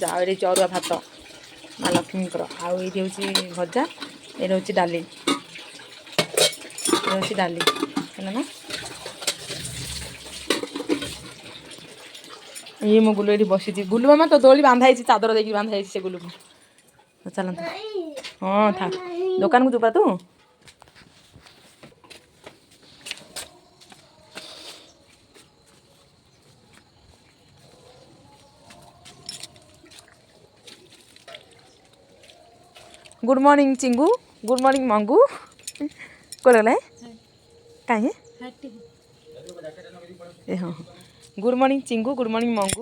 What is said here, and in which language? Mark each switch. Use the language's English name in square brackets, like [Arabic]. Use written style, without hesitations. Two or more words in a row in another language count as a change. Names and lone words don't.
[Odia] ଆଉ ଏଇଠି ହେଇଛି ଅରୁଆ ଭାତ ମା ଲକ୍ଷ୍ମୀଙ୍କର। ଆଉ ଏଇଠି ହେଉଛି ଭଜା, ଏଇଠି ହେଉଛି ଡାଲି, ଏଇଠି ହେଉଛି ଡାଲି ହେଲା ନା। ଇଏ ମୋ ଗୁଲୁ ଏଇଠି ବସିଛି। ଗୁଲୁ ମାମା ତ ଦୋଳି ବାନ୍ଧା ହେଇଛି, ଚାଦର ଦେଇକି ବାନ୍ଧା ହେଇଛି ସେ ଗୁଲୁକୁ। ଚାଲନ୍ତୁ, ହଁ ଥା ଦୋକାନକୁ ଯିବା ତୁ। [English] good morning चिंगू, good morning मंगू। [Hindi] कौन गला कहीं ए हाँ [English] good morning चिंगू, good morning मंगू।